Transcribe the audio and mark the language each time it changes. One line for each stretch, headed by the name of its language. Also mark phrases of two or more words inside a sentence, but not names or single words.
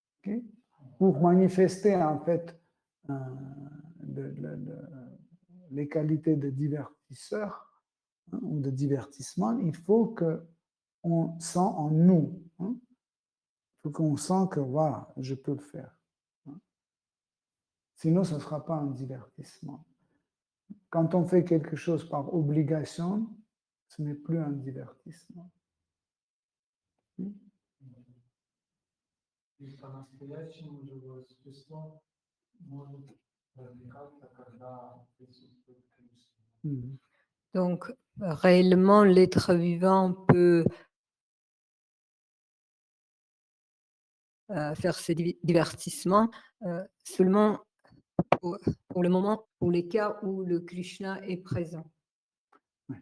French: Pour manifester, en fait, les qualités de divertisseur, hein, ou de divertissement, il faut qu'on sent en nous. Hein, il faut qu'on sent que voilà, je peux le faire. Hein. Sinon, ce ne sera pas un divertissement. Quand on fait quelque chose par obligation, ce n'est plus un divertissement.
Russian: И по-настоящему живое существо может развиваться, когда присутствует Кришна.
French: Donc, réellement, l'être vivant peut faire ses divertissements seulement pour le moment, pour les cas où le Krishna est présent. Oui.